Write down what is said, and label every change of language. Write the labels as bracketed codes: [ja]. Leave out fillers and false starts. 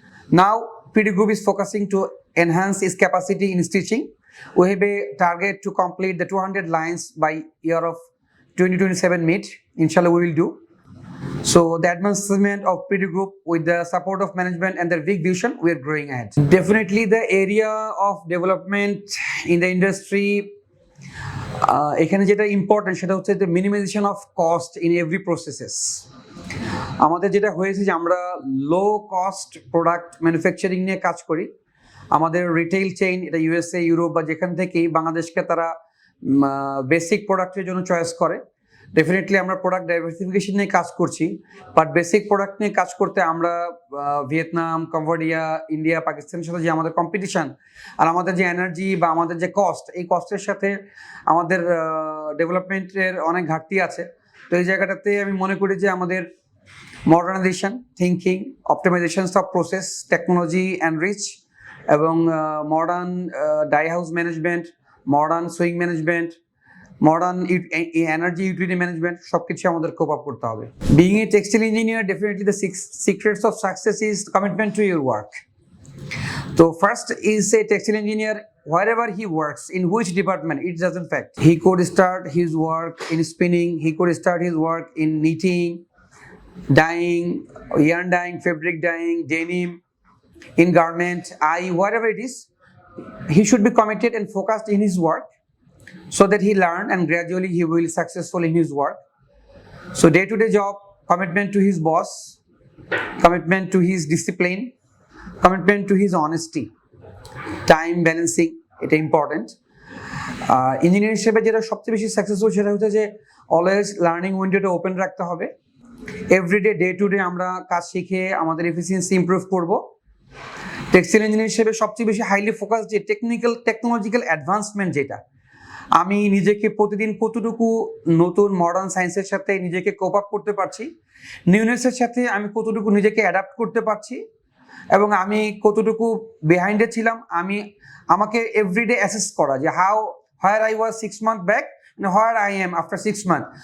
[en] Now, Pretty Group is focusing to enhance its capacity in stitching. We have a target to complete the 200 lines by year of 2027 mid. Inshallah, we will do. So the advancement of Pretty Group with the support of management and their big vision, we are growing ahead. Definitely the area of development in the industry, [bn] এখানে যেটা important সেটা হচ্ছে যে minimisation of cost in every processes. আমাদের যেটা হয়েছে যে আমরা লো কস্ট প্রোডাক্ট ম্যানুফ্যাকচারিং নিয়ে কাজ করি। আমাদের রিটেইল চেইন এটা ইউএসএ, ইউরোপ বা যেখান থেকেই বাংলাদেশকে তারা বেসিক প্রোডাক্টের জন্য চয়েস করে। ডেফিনেটলি আমরা প্রোডাক্ট ডাইভার্সিফিকেশন নিয়ে কাজ করছি, বাট বেসিক প্রোডাক্ট নিয়ে কাজ করতে আমরা ভিয়েতনাম, কম্বোডিয়া, ইন্ডিয়া, পাকিস্তানের সাথে যে আমাদের কম্পিটিশন আর আমাদের যে এনার্জি বা আমাদের যে কস্ট, এই কস্টের সাথে আমাদের ডেভেলপমেন্টের অনেক ঘাটতি আছে। তো এই জায়গাটাতে আমি মনে করি যে আমাদের modernisation thinking, optimisation of process, technology and rich এবং modern die house management, modern swing management, [en] modern energy utility management, [bn] সবকিছু আমাদের কোপ আপ করতে হবে। [en] Being a textile engineer, definitely the 6 secrets of success is commitment to your work. So first is a textile engineer, wherever he works, in which department, it doesn't fact. He could start his work in spinning, he could start his work in knitting, dyeing, yarn dyeing, fabric dyeing, denim, in garment, whatever it is, he should be committed and focused in his work, so that he learn and gradually he will be successful in his work. So day-to-day job, commitment to his boss, commitment to his discipline, commitment to his honesty, time balancing, এটা important. [bn] Engineer হিসেবে যেটা সবচেয়ে বেশি successful সেটা হচ্ছে যে always learning উইন্ডোটা open রাখতে হবে। এভরিডে, ডে টু ডে আমরা কাজ শিখে আমাদের এফিসিয়েন্সি ইমপ্রুভ করব। টেক্সটাইল ইঞ্জিনিয়ার হিসেবে সবচেয়ে বেশি হাইলি ফোকাস যে টেকনোলজিক্যাল অ্যাডভান্সমেন্ট, যেটা আমি নিজেকে প্রতিদিন কতটুকু নতুন মডার্ন সায়েন্সের সাথে নিজেকে কোপ আপ করতে পারছি, নিউনেসের সাথে আমি কতটুকু নিজেকে অ্যাডাপ্ট করতে পারছি, এবং আমি কতটুকু বিহাইন্ডে ছিলাম, আমাকে এভরিডে অ্যাসেস করা যে [en] Where I was 6 months back and where I am after 6 months.